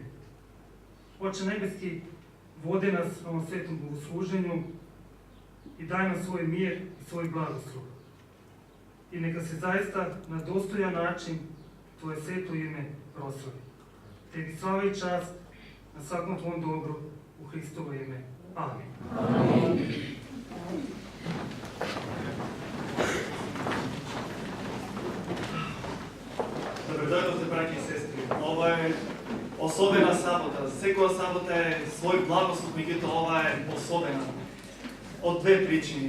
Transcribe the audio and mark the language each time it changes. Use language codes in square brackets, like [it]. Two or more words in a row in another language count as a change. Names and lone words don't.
[sr] Oče nebeski, vode nas na ovom svetom bogosluženju i daj nam svoj mir i svoj blagoslov. I neka se zaista na dostojan način Tvoje sveto ime proslavi. Tebi slava i čast na svakom Tvom dobru u Hristovo ime. Amin. Amin. [mk] Добродојдовте, браќи и сестри. Ова е особена сабота. Секоја сабота е свој благослов, меѓутоа ова е особена. Од две причини.